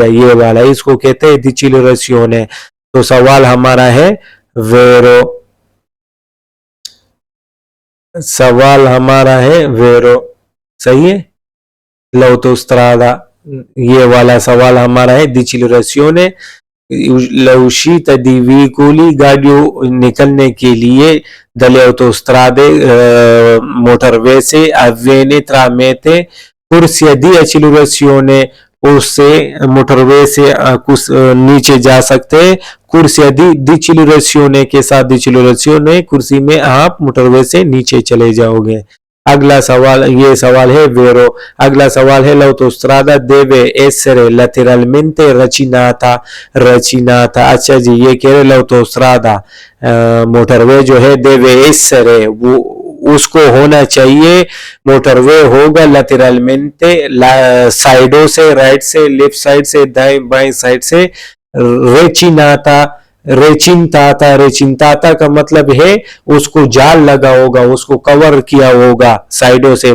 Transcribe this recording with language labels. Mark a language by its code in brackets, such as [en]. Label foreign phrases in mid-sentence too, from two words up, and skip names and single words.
[hi] ये वाला इसको कहते हैं डिचिलरेसियोने। तो सवाल हमारा है वेरो, सवाल हमारा है वेरो। सही है, l'autostrada, ये वाला सवाल हमारा है डिचिलरेसियोने। [it] l'uscita di veicoli, [hi] गाड़ियों निकलने के लिए [it] dalle autostrade [hi] मोटरवे से [it] avviene tramite corsie di accelerazione, [hi] उससे मोटरवे से कुछ नीचे जा सकते हैं। [it] corsie di decelerazione [hi] के साथ, डिचिलरेसियोने कुर्सी में आप मोटरवे से नीचे चले जाओगे। अगला सवाल, ये सवाल है वेरो। अगला सवाल है [it] l'autostrada deve essere lateralmente रचिनाता। [hi] अच्छा जी, ये कह रहे l'autostrada मोटरवे जो है [it] deve essere, [hi] वो उसको होना चाहिए, मोटरवे होगा lateralmente, साइडों से, राइट से, लेफ्ट साइड से, दाएं बाएं साइड से। रेचिनाता, रेचिनताता का मतलब है उसको जाल लगा होगा, उसको कवर किया होगा साइडों से।